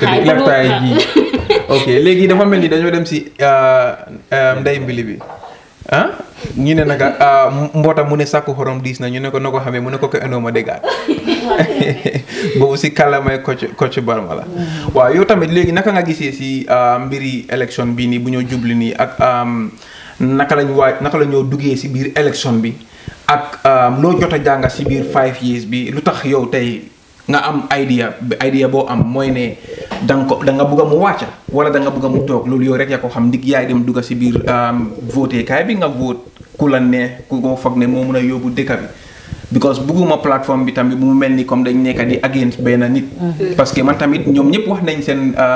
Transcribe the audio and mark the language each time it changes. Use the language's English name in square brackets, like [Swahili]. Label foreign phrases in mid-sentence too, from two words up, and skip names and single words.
[English] I see. [Wolof] Okay, legi dafa melni dañu dem ci nday mbili bi. ñu ne naka mbota mu ne sakku xorom diis na ñu ne ko nako xamé mu ne ko eno ma dégat bo ci kalamay coach Barma la waaw yow tamit légui naka nga gisé ci mbiri élection bi ni bu ñoo jubli ni ak naka lañu duggé ci biir élection bi ak lo jotta janga ci biir 5 years bi lutax yow tay nga am idea bo am moy ne da nga bëgg mu wacca wala da nga bëgg mu tok lolu yow rek ya ko xam ndig yaay dem dugga ci biir voter kay bi nga vote kula ne ku ko fogg ne mo mëna yobbu dekk bi because bëgguma plateforme bi tamit bu mu melni comme dañ nekk di against ben nit [French] parce que [Wolof] man tamit ñom ñep wax nañ sen